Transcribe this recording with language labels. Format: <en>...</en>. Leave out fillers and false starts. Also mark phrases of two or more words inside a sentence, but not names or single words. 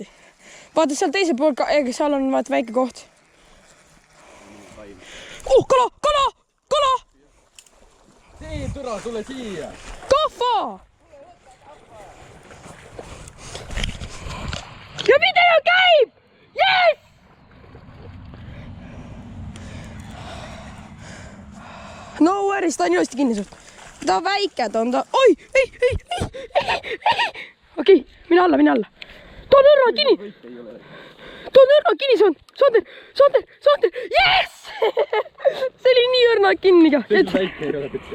<et>Vaata seal teise pool, seal on vaat väike koht. Oh, kala! See türa, tule siia! Kahva! Ja video käib! Yes!</et> <en>No worries,</en> <et>ta on ilusti kinni suht. Ta on väike, ta on ta... Oi! Ei! Okei, mine alla. Ta on õrna kinni! Sander! Yes! See oli nii õrna kinni ka. Väike ei ole pitsi.</et>